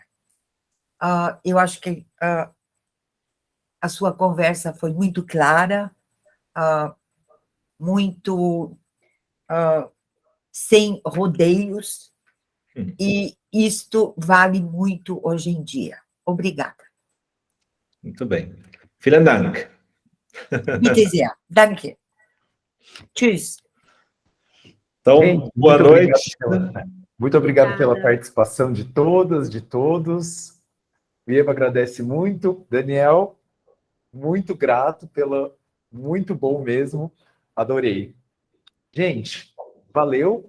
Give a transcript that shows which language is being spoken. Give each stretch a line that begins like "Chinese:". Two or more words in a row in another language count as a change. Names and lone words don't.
Portuguese: Eu acho que a sua conversa foi muito clara, muito sem rodeios, e isto vale muito hoje em dia. Obrigada. Muito bem.
German: Vielen Dank. Bitte sehr. Danke. Tschüss.
Portuguese: Então, Gente, boa noite. Muito obrigado pela participação de todas, de todos. O Ieba agradece muito. Daniel, muito grato muito bom mesmo. Adorei. Gente, valeu.